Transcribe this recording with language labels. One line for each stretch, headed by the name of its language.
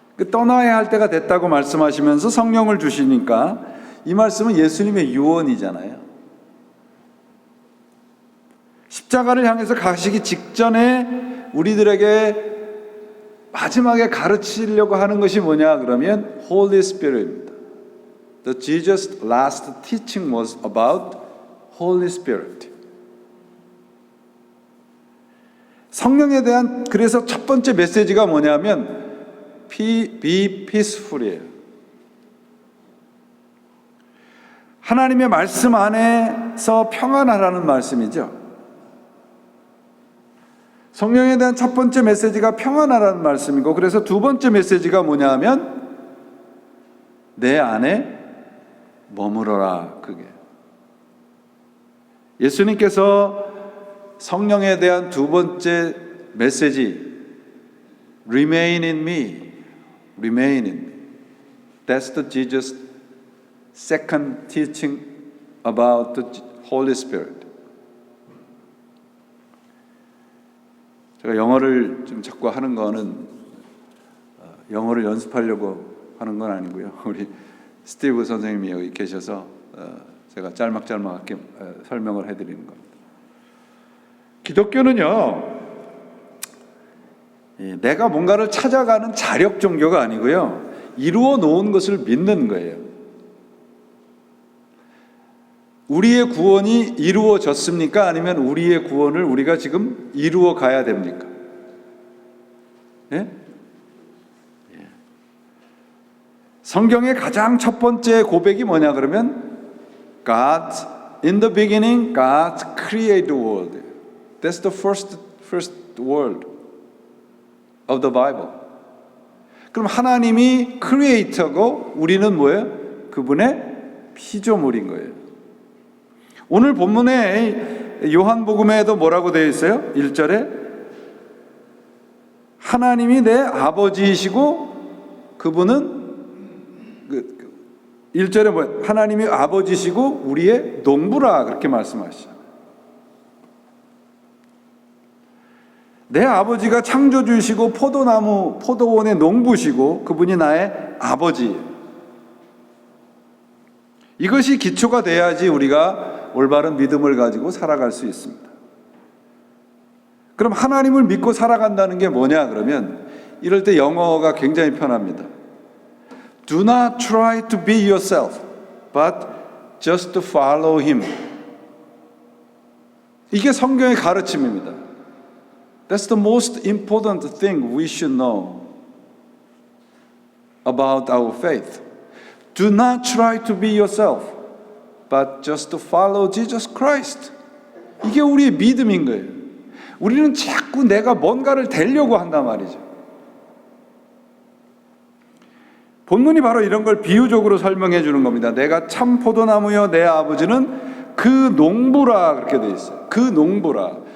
Korean: 떠나야 할 때가 됐다고 말씀하시면서 성령을 주시니까 이 말씀은 예수님의 유언이잖아요. 십자가를 향해서 가시기 직전에 우리들에게 마지막에 가르치려고 하는 것이 뭐냐 그러면 Holy Spirit입니다.
English: The Jesus' last teaching was about Holy Spirit.
Korean: 성령에 대한 그래서 첫 번째 메시지가 뭐냐면
English: Be peaceful
Korean: 이에요. 하나님의 말씀 안에서 평안하라는 말씀이죠. 성령에 대한 첫 번째 메시지가 평안하라는 말씀이고, 그래서 두 번째 메시지가 뭐냐 하면 내 안에 머무러라. 그게 예수님께서 성령에 대한 두 번째 메시지
English: Remain in me, remain in me. That's the Jesus' second teaching about the Holy Spirit.
Korean: 제가 영어를 좀 자꾸 하는 거는 영어를 연습하려고 하는 건 아니고요. 우리 스티브 선생님이 여기 계셔서 제가 짤막짤막하게 설명을 해드리는 겁니다. 기독교는요, 내가 뭔가를 찾아가는 자력 종교가 아니고요, 이루어 놓은 것을 믿는 거예요. 우리의 구원이 이루어졌습니까? 아니면 우리의 구원을 우리가 지금 이루어 가야 됩니까? 예? 성경의 가장 첫 번째 고백이 뭐냐 그러면
English: God, in the beginning, God created the world. That's the first word of the Bible.
Korean: 그럼 하나님이 크리에이터고 우리는 뭐예요? 그분의 피조물인 거예요. 오늘 본문에 요한복음에도 뭐라고 되어 있어요? 1절에 하나님이 내 아버지이시고 그분은 1절에 뭐예요? 하나님이 아버지시고 우리의 농부라 그렇게 말씀하시죠. 내 아버지가 창조주이시고 포도원의 농부시고 그분이 나의 아버지. 이것이 기초가 돼야지 우리가 올바른 믿음을 가지고 살아갈 수 있습니다. 그럼 하나님을 믿고 살아간다는 게 뭐냐 그러면 이럴 때 영어가 굉장히 편합니다.
English: Do not try to be yourself, but just to follow him.
Korean: 이게 성경의 가르침입니다.
English: That's the most important thing we should know about our faith. Do not try to be yourself, but just to follow Jesus Christ.
Korean: 이게 우리의 믿음인 거예요. 우리는 자꾸 내가 뭔가를 되려고 한단 말이죠. 본문이 바로 이런 걸 비유적으로 설명해 주는 겁니다. 내가 참 포도나무여 내 아버지는 그 농부라 그렇게 되어 있어요. 그 농부라.